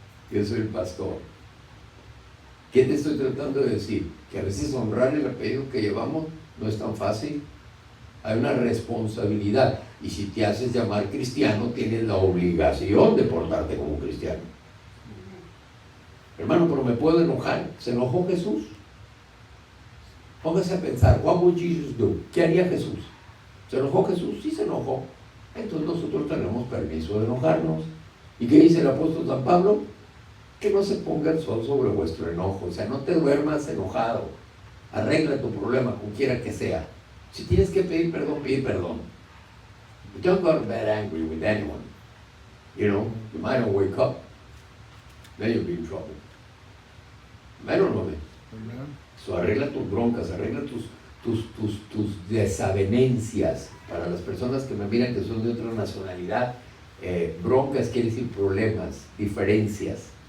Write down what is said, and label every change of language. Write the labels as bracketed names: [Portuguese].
[Spanish] Yo soy el pastor. ¿Qué te estoy tratando de decir? Que a veces honrar el apellido que llevamos no es tan fácil. Hay una responsabilidad. Y si te haces llamar cristiano, tienes la obligación de portarte como cristiano. Hermano, pero me puedo enojar. ¿Se enojó Jesús? Póngase a pensar, [English] what would Jesus do? [Spanish] ¿Qué haría Jesús? ¿Se enojó Jesús? Sí se enojó. Entonces nosotros tenemos permiso de enojarnos. ¿Y qué dice el apóstol San Pablo? Que no se ponga el sol sobre vuestro enojo. O sea, no te duermas enojado. Arregla tu problema, con quiera que sea. Si tienes que pedir perdón, pide perdón. [English] But don't go to bed angry with anyone. You know, you might not wake up. Then you'll be in trouble. [Spanish] ¿Ven o no ven? So, arregla tus broncas, arregla tus desavenencias. Para las personas que me miran que son de otra nacionalidad, broncas quiere decir problemas, diferencias.